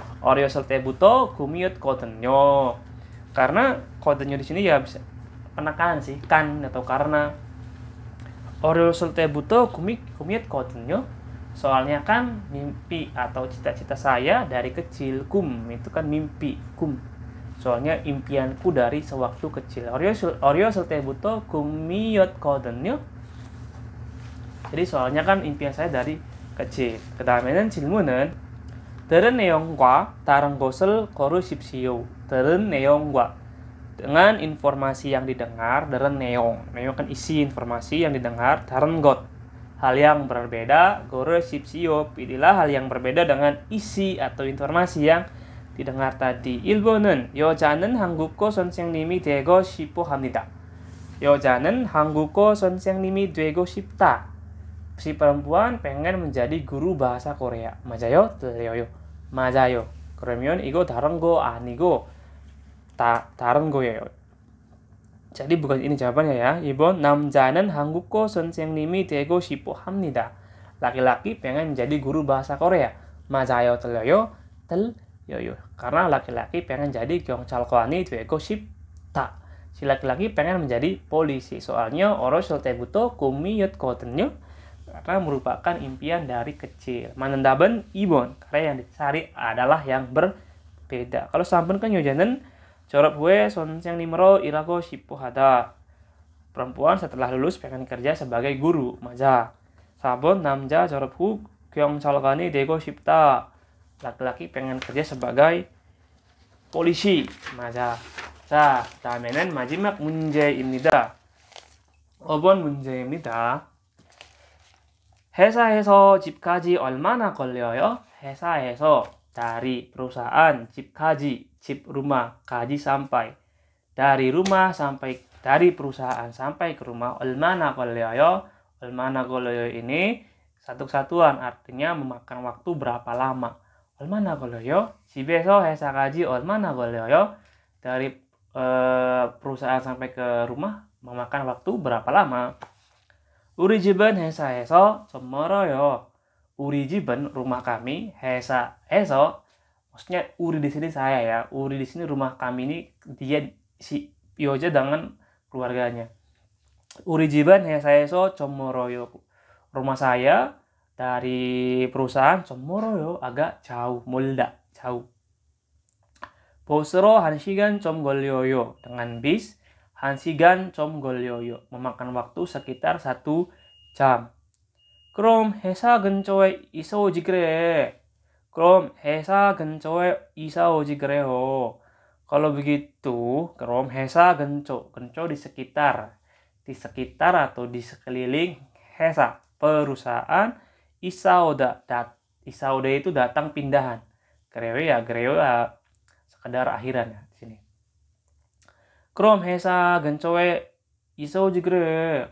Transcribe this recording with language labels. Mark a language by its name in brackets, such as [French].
[Korean] 어렸을 때부터 꿈이었거든요. [Indonesian] Karena kodenya di sini ya bisa penekanan sih, kan atau karena. [Korean] 어렸을 때부터 꿈이었거든요. [Indonesian] Soalnya kan mimpi atau cita-cita saya dari kecil. Itu kan mimpi. Soalnya impianku dari sewaktu kecil. [Korean] 어렸을 때부터 꿈이었거든요. [Indonesian] Jadi soalnya kan impian saya dari kecil. [Korean] 그 다음에는 질문은 들은 내용과 다른 것을 고르십시오. 들은 내용과 [Indonesian] dengan informasi yang didengar, [Korean] 들은 내용 [Indonesian] kan isi informasi yang didengar, [Korean] 다른 것 [Indonesian] hal yang berbeda, [Korean] 고르십시오. [Indonesian] Pilihlah hal yang berbeda dengan isi atau informasi yang didengar tadi. [Korean] 1번은 여자는 한국어 선생님이 되고 싶어 합니다. 여자는 한국어 선생님이 되고 싶다. [Indonesian] Si perempuan pengen menjadi guru bahasa Korea. [Korean] 맞아요? 틀려요? 맞아요. 그러면 이거 다른 거 아니고 다른 거예요. [Indonesian] Jadi bukan ini jawabannya ya. [Korean] 2번 남자는 한국어 선생님이 되고 싶어 합니다. [Indonesian] Laki-laki pengen menjadi guru bahasa Korea. [Korean] 맞아요, 틀려요? 틀려요. [Indonesian] Karena laki-laki pengen jadi [Korean] 경찰관이 되고 싶다. [Indonesian] Si laki-laki pengen menjadi polisi. Soalnya [Korean] 어렸을 때부터 꿈이었거든요. [Indonesian] Karena merupakan impian dari kecil. [Korean] 맞는답은 2번. [Indonesian] Karena yang dicari adalah yang berbeda. Kalau [Korean] 3번 kan 여자는 졸업 후에 선생님으로 일하고 싶어 하다. [Indonesian] Perempuan setelah lulus pengen kerja sebagai guru. [Korean] 맞아. 4번 남자 졸업 후 경찰관이 되고 싶다. [Indonesian] Laki-laki pengen kerja sebagai polisi. [Korean] 맞아. 자, 다음에는 마지막 문제입니다. 5번 문제입니다. 회사에서 집까지 얼마나 걸려요? 회사에서 [Indonesian] dari perusahaan, [Korean] 집까지, 집 rumah, 가지 sampai. [Indonesian] Dari rumah sampai, dari perusahaan sampai ke rumah, [Korean] 얼마나 걸려요? 얼마나 걸려요 [Indonesian] ini satu kesatuan, artinya memakan waktu berapa lama. [Korean] 얼마나 걸려요? 집에서 회사까지 얼마나 걸려요? [Indonesian] Dari perusahaan sampai ke rumah memakan waktu berapa lama? [Korean] 우리 집은 회사에서 좀 멀어요. 우리 집은 [Indonesian] rumah kami, [Korean] 회사에서 [Indonesian] maksudnya Uri di sini saya ya. Uri di sini rumah kami ini dia si Pioja dengan keluarganya. [Korean] 우리 집은 회사에서 좀 멀어요. [Indonesian] Rumah saya dari perusahaan [Korean] 좀 멀어요. [Indonesian] agak jauh, 멀다, jauh. [Korean] 버스로 1시간 좀 걸려요. [Indonesian] Dengan bis [Korean] 1시간 좀 걸려요. [Indonesian] Memakan waktu sekitar 1 jam. [Korean] 그럼 회사 근처에 이사 오지 그래. 그럼 회사 근처에 이사 오지 그래요. [Indonesian] Kalau begitu, [Korean] 그럼 회사 근처 [Indonesian] di sekitar atau di sekeliling 회사 perusahaan [Korean] 이사 오다 [Indonesian] itu datang pindahan. [Korean] 그래요 [Indonesian] ya sekedar akhiran ya di sini. [Korean] 그럼 회사 근처에 이사 오지 그래.